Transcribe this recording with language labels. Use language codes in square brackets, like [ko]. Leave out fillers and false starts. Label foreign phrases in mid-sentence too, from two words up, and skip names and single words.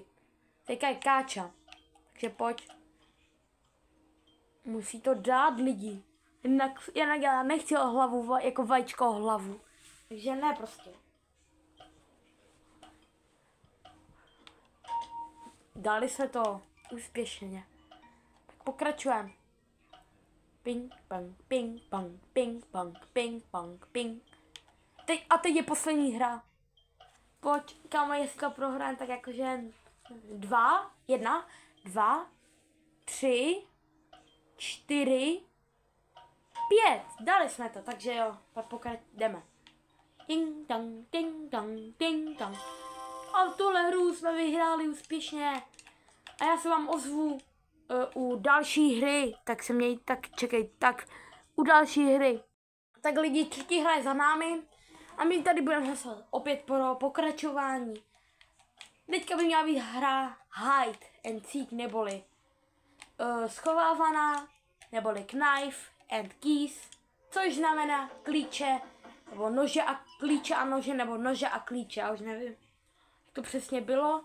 [cs] Teďka je káča, takže pojď. Musí to dát lidi, jinak já nechci o hlavu, jako vajíčko o hlavu, takže ne prostě. Dali jsme to úspěšně, tak pokračujeme. Ping, pong, ping, pong, ping, pong, ping, pong, ping. Teď je poslední hra. Pojď, kámo, jestli to prohrám, tak jakože 1, 2, 3, 4, 5. Dali jsme to, takže jo, tak jdeme. Ding dong, ding dong, ding dong. A tuhle hru jsme vyhráli úspěšně. A já se vám ozvu u další hry, tak se měj, tak čekej, tak u další hry. Tak lidi, třetí hra je za námi a my tady budeme hlasovat opět pro pokračování. Teďka by měla být hra [en] Hide and Seek, [cs] neboli schovávaná, neboli [en] Knife and Keys, [cs] což znamená klíče, nebo nože a klíče a nože, nebo nože a klíče, já už nevím, jak to přesně bylo.